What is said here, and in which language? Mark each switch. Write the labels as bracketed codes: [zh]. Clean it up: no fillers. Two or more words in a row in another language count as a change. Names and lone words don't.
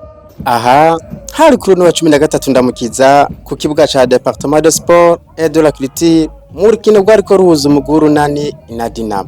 [rn] Aha hari kuri uno wa 13 ndamukiza ku kibuga ca Département de Sport et de la Culture mu rukino rwariko ruhuza umugwi w'Urunani na Dinamo.